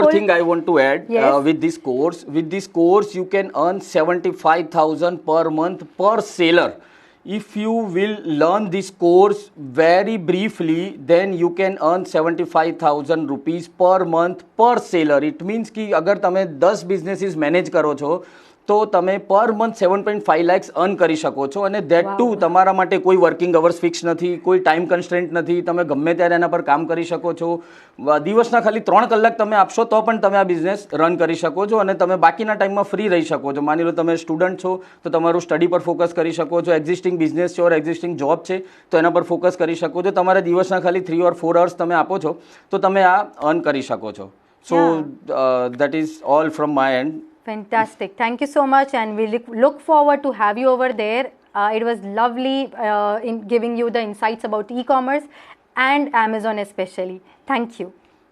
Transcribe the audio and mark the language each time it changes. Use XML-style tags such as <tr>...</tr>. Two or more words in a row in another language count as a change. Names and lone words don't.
<en>more thing I want to add. Yes. With this course, you can earn 75,000 per month per seller. If you will learn this course very briefly, then you can earn 75,000 rupees per month per seller. It means</en> <gu>કિ અગર તમે 10</gu> <en>businesses manage</en> <gu>કરો છો તો તમે</gu> <en>per month</en> <gu>7.5 lakhs અર્ન કરી શકો છો, અને</gu> <en>that too</en> <gu>તમારા માટે કોઈ</gu> <en>working hours</en> <gu>ફિક્સ નથી, કોઈ</gu> <en>time constraint</en> <gu>નથી, તમે ગમે ત્યારે એના પર કામ કરી શકો છો. દિવસના ખાલી 3 કલાક તમે આપશો તો પણ તમે આ બિઝનેસ રન કરી શકો છો અને તમે બાકીના ટાઈમમાં ફ્રી રહી શકો છો. માની લો તમે સ્ટુડન્ટ છો તો તમારું સ્ટડી પર ફોકસ કરી શકો છો,</gu> <en>existing business</en> <gu>છે</gu> <en>or existing job</en> <gu>છે તો એના પર ફોકસ કરી શકો છો. તમારે દિવસના ખાલી</gu> <en>3 or 4 hours</en> <gu>તમે આપો છો તો તમે આ અર્ન કરી શકો છો.</gu> <en>સો that is all from my end. Fantastic. Thank you so much, and we look forward to have you over there. It was lovely in giving you the insights about e-commerce and Amazon especially. Thank you.</en>